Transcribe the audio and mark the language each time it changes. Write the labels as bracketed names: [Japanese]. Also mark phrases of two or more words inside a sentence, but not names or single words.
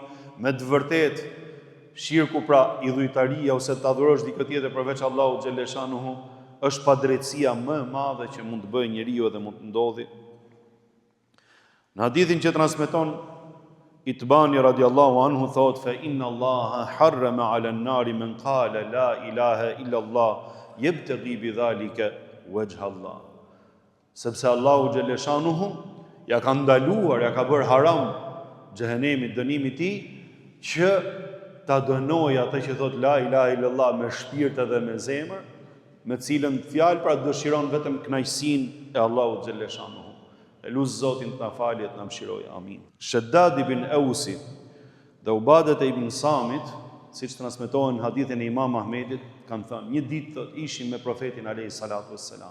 [Albanian] Me të vërtetë shirku, pra idhujtaria ose të adhurosh dikë tjetër përveç Allahu xhelleshanu, është padrejtësia më e madhe që mund të bëjë njeriu dhe mund të ndodhi. Në hadithin që transmeton Itbani [Arabic] رضي الله عنه [Albanian] thot: [Arabic] "فإن الله حرم على النار من قال لا إله إلا الله يبتغي بذلك وجه الله." [Albanian] Sepse Allahu xhelleshanuhu ja ka ndaluar, ja ka bërë haram xhehenemit, dënimit i tij, që ta dënoj atë që thot [Arabic] لا إله إلا الله [Albanian] me shpirt edhe me zemër, me cilën fjalë pra dëshiron vetëm kënaqësinë e Allahut xhelleshanuhu. Elus Zotin të na falë, të na mëshirojë. Amin. Shaddad ibn Ausi dhe Ubadet e ibn Samit, siç transmetohen në hadithin e Imam Ahmedit, kanë thënë: "Një ditë thot ishim me profetin [Arabic] عليه الصلاة والسلام.